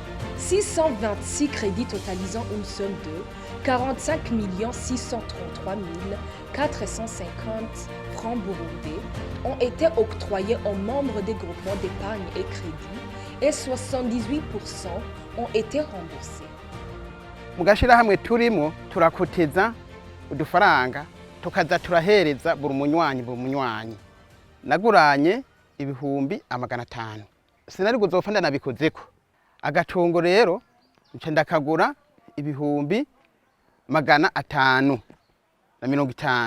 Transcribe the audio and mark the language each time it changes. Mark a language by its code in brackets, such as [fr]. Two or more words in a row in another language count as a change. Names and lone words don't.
[fr] 626 crédits totalisant une somme de 45 633 450 francs burundais ont été octroyés aux membres des groupements d'épargne et crédit et 78% ont été remboursés. [rn] Mugashira hamwe turimo turakoteza udufaranga tukaza turahereza buri munywanyi. Naguranye ibihumbi 500. Sinari guzopfa ndanabikozeko. Agatongo rero nce ndakagura ibihumbi 550.